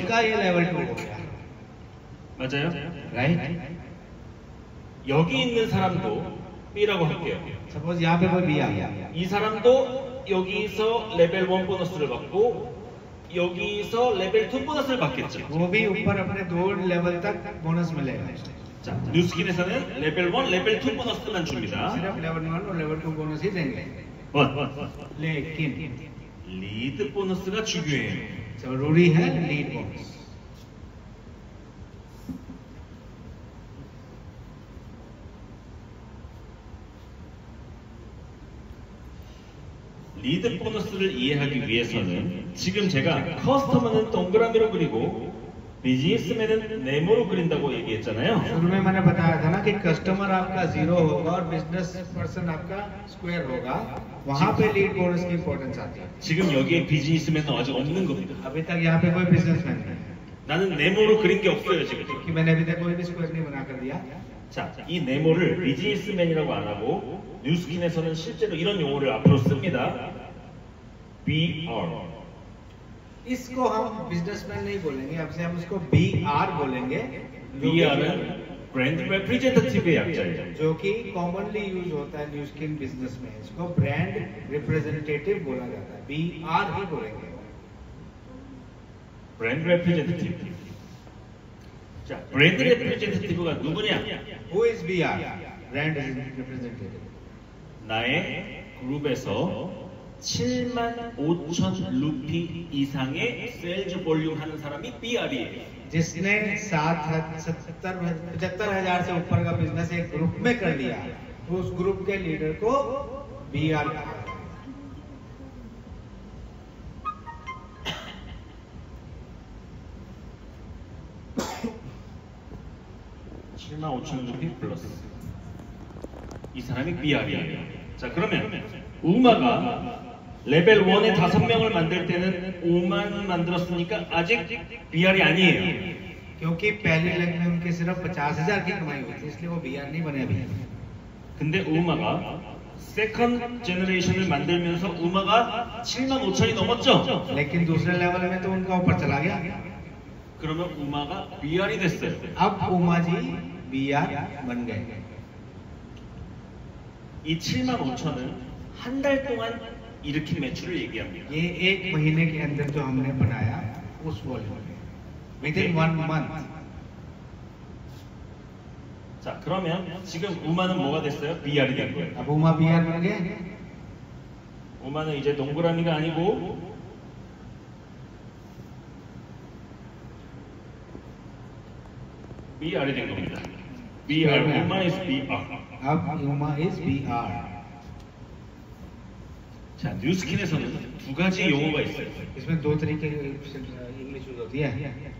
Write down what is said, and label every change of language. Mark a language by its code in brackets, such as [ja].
[hi] उसका ये लेवल 2 हो गया। [ko] 맞아요? [en] Right? [ko] 여기 있는 사람도 B라고 할게요. [hi] सपोज यहाँ पे कोई B आ गया। [ko] 이 사람도 여기서 레벨 1 보너스를 받고 여기서 레벨 2 보너스를 받겠죠. [hi] वो भी ऊपर अपने 2 लेवल तक बोनस मिलेगा। [ko] 자, 뉴스킨에서는 레벨 1, 레벨 2 보너스만 줍니다. [hi] सिर्फ लेवल 1 और लेवल 2 बोनस ही देंगे। लेकिन [ko] 리드 보너스가 중요해요. [hi] जरूरी है लीड बोनस। [ko] 리드 보너스를 이해하기 위해서는 지금 제가 커스터머는 동그라미로 그리고 बिजनेसमैन नेमो로 그린다고 얘기했잖아요. [hi] शुरू में मैंने बताया था ना कि कस्टमर आपका 0 होगा और बिजनेस पर्सन आपका स्क्वायर होगा। वहां पे लीड बोनस की इंपॉर्टेंस आती है। [ko] 지금 여기에 비즈니스맨은 아직 없는 겁니다. [hi] अभी तक यहाँ पे कोई बिजनेसमैन नहीं है [ko] 나는 네모로 그린 게 없어요 지금. [hi] कि मैंने अभी तक कोई भी स्क्वायर नहीं बना कर दिया। [ko] 자, 이 네모를 비즈니스맨이라고 안 하고 뉴스킨에서는 실제로 이런 용어를 앞으로 씁니다. [en] BR. [hi] इसको हम बिजनेसमैन नहीं बोलेंगे, अब से हम उसको BR बोलेंगे। [ko] BR은 ब्रांड रिप्रेजेंटेटिव의 약자예요. [hi] जो कि कॉमनली यूज होता है न्यूस्किन बिजनेस में। इसको ब्रांड रिप्रेजेंटेटिव बोला जाता है। BR ही बोलेंगे। [ko] 브랜드 레프레젠테티브. 자, 브랜드 레프레젠테티브가 누구냐? [en] Who is BR? [hi] Brand representative. [ko] 나의 그룹에서 75,000 루피 이상의 세일즈 볼륨 하는 사람이 BR이에요. [hi] जिसने 75,000 से ऊपर का बिजनेस एक ग्रुप में कर लिया, उस ग्रुप के लीडर को BR कहा जाता है। [ko] 75,000 루피 플러스 이 사람이 BR이에요. 자, 그러면 우마가 레벨 1에 5명을 만들 때는 5만 만들었으니까 아직 BR이 아니에요. [hi] क्योंकि पहली लेग में उनके सिर्फ 50,000 की कमाई हुई थी, इसलिए वो BR नहीं बने अभी। [ko] 근데 우마가 세컨드 제너레이션을 만들면서 우마가 75,000이 넘었죠? [hi] लेकिन दूसरे लेवल में तो उनका ऊपर चला गया। [ko] 그러면 우마가 BR이 됐어요. [hi] अब उमा जी BR बन गए। [ko] 이 75,000은 한 달 동안 일으킨 매출을 얘기합니다. [hi] ये एक महीने के अंदर जो हमने बनाया उस वॉल्यूम में, विद इन 1 मंथ। [ko] 자, 자, 그러면 지금 우마는 뭐가 됐어요? BR이 된 거예요. [hi] अब उमा BR बन गए. [ko] 우마는 이제 동그라미가 아니고 BR이 된 겁니다. [en] BR, 우마 is BR. [hi] अब उमा [en] is BR. [ko] 자, 뉴스킨에서는 두 가지 용어가 있어요. [hi] इसमें दो तरीके की इंग्लिश यूज होती है.